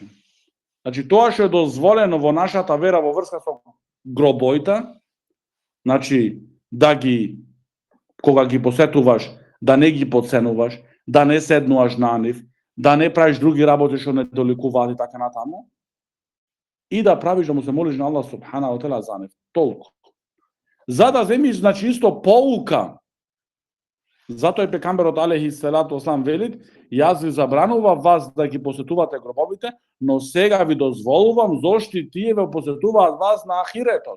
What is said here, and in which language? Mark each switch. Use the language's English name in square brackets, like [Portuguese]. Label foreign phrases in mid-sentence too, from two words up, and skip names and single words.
[Macedonian] Значи, тоа што е дозволено во нашата вера во врска со гробоите, значи, кога ги посетуваш, да не ги подценуваш, да не седнуваш на нив, да не правиш други работи што не доликуваат и така натаму, и да правиш да му се молиш на [Arabic] الله سبحانه وتعالى [Macedonian] за нив. Толку. За да земиш, значи, исто поука. Затоа и пекамберот [Arabic] عليه الصلاة والسلام [Macedonian] велит: јас ви забранувам вас да ги посетувате гробовите, но сега ви дозволувам зошто тие ве посетуваат вас на ахиретот.